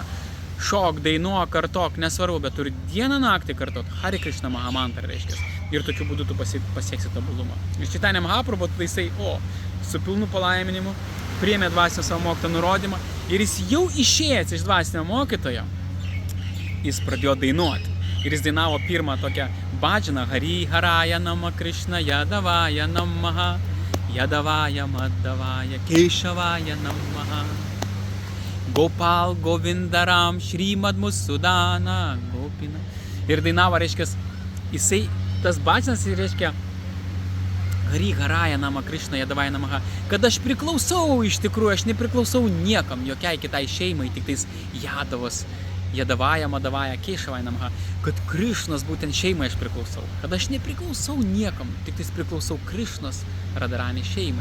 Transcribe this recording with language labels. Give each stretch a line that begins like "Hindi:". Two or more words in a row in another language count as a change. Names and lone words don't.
Lithuanian: Šok, dainuok, kartok, nesvarbu, bet turi dieną naktį kartot Hare Krishna Mahamantrą, reiškia. Ir tokiu būdu tu pasieksi tobulumą. Ir Chaitanya Mahaprabhu, tai jisai, su pilnu palaiminimu, priėmė dvasinio savo mokytojo nurodymą ir jis jau išėjęs iš dvasinio mokytojo, jis pradėjo dainuoti. Ir jis dainavo pirmą tokią bhajaną
Sanskrit: Hari Haraya Nama Krishna Yadavaya Namaha Yadavaya Madhavaya Keshavaya Namaha Gopal Govindaram Shrimad Musudana Gopina.
Lithuanian: Ir dainavo, reiškia, jisai, tas bhajanas, reiškia,
Sanskrit: Hari Haraya Nama Krishna Yadavaya Namaha,
Lithuanian: kad aš priklausau iš tikrųjų, aš nepriklausau niekam, jokiai kitai šeimai, tik tais Jadavos,
Sanskrit: Yadavaya Madhavaya Keshavaya Namaha,
Lithuanian: kad Krišnos būtent šeimai aš priklausau, kad aš nepriklausau niekam, tik tais priklausau Krišnos Radharani šeimai.